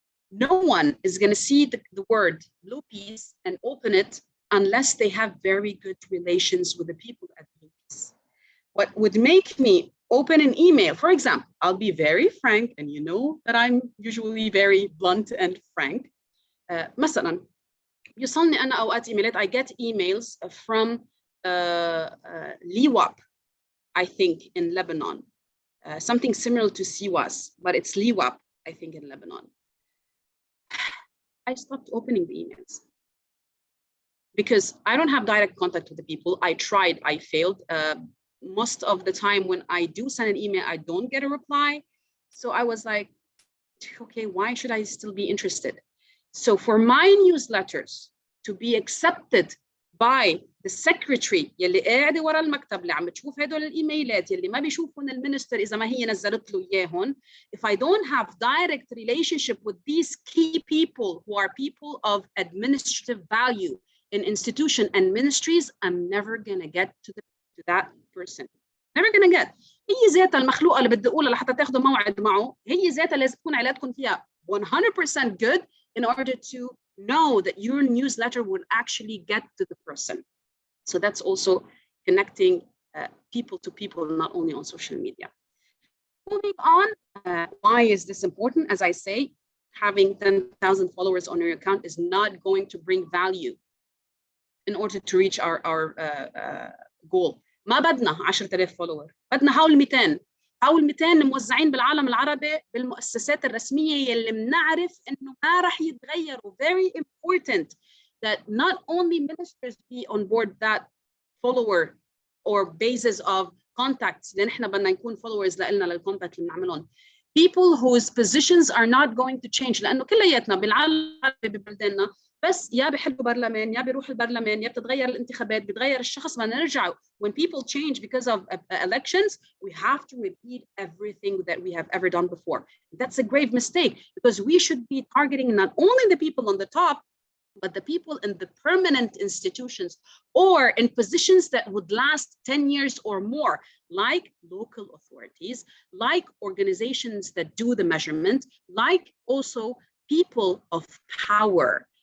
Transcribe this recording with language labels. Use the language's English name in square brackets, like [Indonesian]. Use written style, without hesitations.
[English] No one is going to see the word Blue Peas and open it unless they have very good relations with the people at Blue Peas. What would make me open an email, for example, I'll be very frank, and you know that I'm usually very blunt and frank. [Arabic] مثلا يوصلني أنا أوقات إيميلات. [English] I get emails from LIWAP, I think, in Lebanon. Something similar to CWAS, but it's LIWAP, I think, in Lebanon. I stopped opening the emails because I don't have direct contact with the people. I tried, I failed. Most of the time when I do send an email, I don't get a reply. So I was like, okay, why should I still be interested? So for my newsletters to be accepted by the secretary [Arabic] يلي قاعده ورا المكتب اللي عم بتشوف هدول الايميلات يلي ما بيشوفهم المينستر اذا ما هي نزلت له اياهم. [English] If I don't have direct relationship with these key people who are people of administrative value in institution and ministries, I'm never gonna get to that person. Never gonna get. [Arabic] هي ذاتها المخلوقه اللي بدي اقولها لحتى تاخذوا موعد معه، هي ذاتها لازم تكون علاقتكم فيها 100% [English] good in order to know that your newsletter will actually get to the person. So that's also connecting people to people, not only on social media. Moving on, why is this important? As I say, having 10,000 followers on your account is not going to bring value in order to reach our goal. [Arabic] ما بدنا 10,000 فولور، بدنا حول 200. حول 200 موزعين بالعالم العربي بالمؤسسات الرسمية يلي بنعرف إنه ما رح يتغيروا. [English] Very important that not only ministers be on board that follower or basis of contacts [Arabic] اللي نحن بدنا نكون followers لنا للcontact اللي بنعملهم. [English] People whose positions are not going to change، [Arabic] لأنه كلياتنا بالعالم العربي ببلداننا بس يا بيحلوا برلمان يا بيروح البرلمان يا بتتغير الانتخابات بيتغير الشخص بدنا نرجع. [English] When people change because of elections, we have to repeat everything that we have ever done before. That's a grave mistake because we should be targeting not only the people on the top, but the people in the permanent institutions or in positions that would last 10 years or more, like local authorities, like organizations that do the measurement, like also people of power.